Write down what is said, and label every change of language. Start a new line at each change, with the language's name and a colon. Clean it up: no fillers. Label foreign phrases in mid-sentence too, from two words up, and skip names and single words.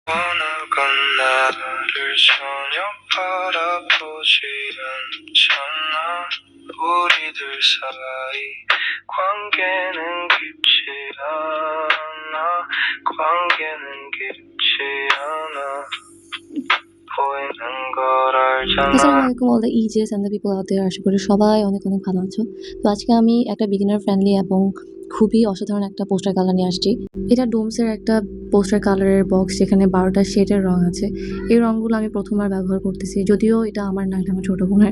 Korean: 어느 건 나를 전혀 바라보지 않잖아. 우리들 사이 관계는 깊지 않아. 관계는 깊지 않아. 보이는 걸 알잖아.
Arabic: السلام عليكم
English: all the ages and the people out there.
Bangla: আশা করি সবাই অনেক অনেক ভালো আছো। তো আজকে আমি একটা
English: beginner friendly
Bangla: এবং খুবই অসাধারণ একটা
English: poster colour
Bangla: নিয়ে আসছি। এটা ডোমসের একটা
English: poster colour
Bangla: বক্স, যেখানে 12টা শেডের রং আছে। এই রঙগুলো আমি প্রথমবার ব্যবহার করতেছি, যদিও এটা আমার না, এটা আমার ছোটো বোনের।